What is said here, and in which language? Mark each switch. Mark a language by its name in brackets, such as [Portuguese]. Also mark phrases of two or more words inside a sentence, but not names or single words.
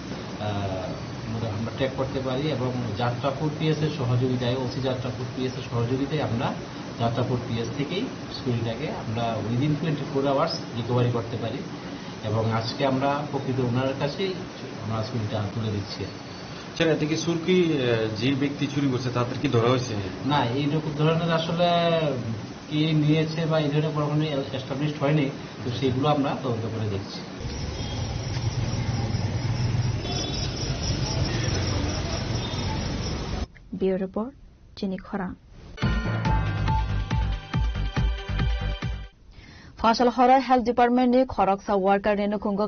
[Bangla] ট্র্যাক করতে পারি এবং যাত্রাপুর পিএস এর সহযোগিতায় ওসি যাত্রাপুর পিএস এর সহযোগিতায় আমরা যাত্রাপুর পিএস থেকেই স্কুটিটাকে আমরা [English] within 24 hours recovery [Bangla] করতে পারি এবং আজকে আমরা প্রকৃত ওনার কাছেই আমরা স্কুটিটা তুলে দিচ্ছি স্যার এতে কি চুর কি যে ব্যক্তি চুরি করছে তাদের কি ধরা হয়েছে না এইরকম ধরনের আসলে কি নিয়েছে বা এই ধরনের কখনো এস্টাবলিশড হয়নি তো সেগুলো আমরা তদন্ত করে দেখছি [English] Bureau Report, [Kok Borok] Jenny Khora. Fashal Hora [English] Health Department [Kok Borok] ni Khoroksa worker ne nukungo